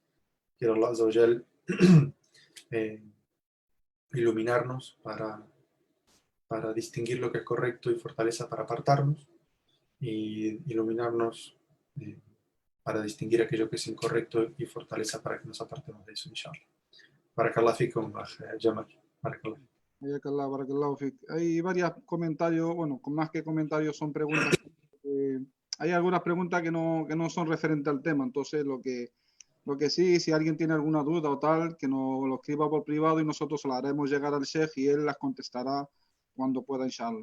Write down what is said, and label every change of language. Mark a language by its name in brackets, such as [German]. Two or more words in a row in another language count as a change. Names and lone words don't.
[Spanish] Quiero [Arabic] الله عز وجل [Spanish] iluminarnos para distinguir lo que es correcto y fortaleza para apartarnos, y iluminarnos para distinguir aquello que es incorrecto y fortaleza para que nos apartemos de eso, inshallah. [Arabic] بارك الله فيكم, Jamal. Barakallah. بارك الله فيك. [Spanish] Hay varios comentarios, bueno, con más que comentarios son preguntas. Hay algunas preguntas que no son referentes al tema, entonces lo que sí, si alguien tiene alguna duda o tal, que nos lo escriba por privado y nosotros la haremos llegar al Sheikh y él las contestará cuando pueda, inshallah.